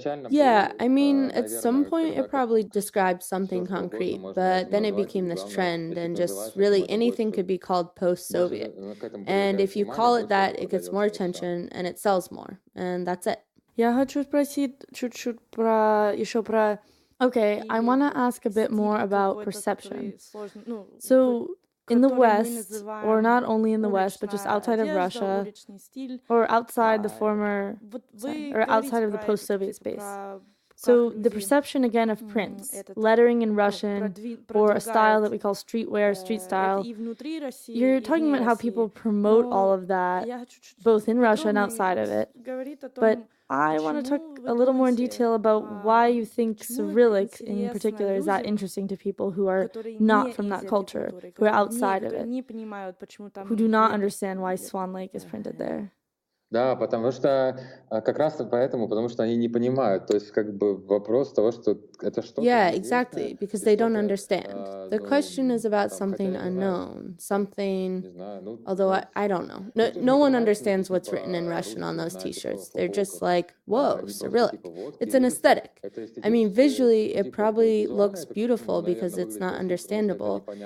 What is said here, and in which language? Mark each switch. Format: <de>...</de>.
<en>Yeah, I mean, at some point it probably described something concrete, but then it became this trend, and just really anything could be called post-Soviet. And if you call it that, it gets more attention and it sells more, and that's it.</en> <ru>Я хочу спросить чуть-чуть еще про...</ru> <en>Okay, I want to ask a bit more about perception. So, in the West, or not only in the West, but just outside of Russia, or outside the or outside of the post-Soviet space. So the perception again of prints, lettering in Russian, or a style that we call streetwear, street style, you're talking about how people promote all of that, both in Russia and outside of it. But I want to talk a little more in detail about why you think Cyrillic in particular is that interesting to people who are not from that culture, who are outside of it, who do not understand why Swan Lake is printed there.</en> <ru>Да, потому что как раз поэтому, потому что они не понимают. То есть как бы вопрос того, что это что-то.</ru> <en>Yeah, exactly, because they don't understand. The question is about something unknown, something, although I don't know. No one understands what's written in Russian on those t-shirts. They're just like, whoa, Cyrillic. It's an aesthetic. I mean, visually, it probably looks beautiful because it's not understandable.</en>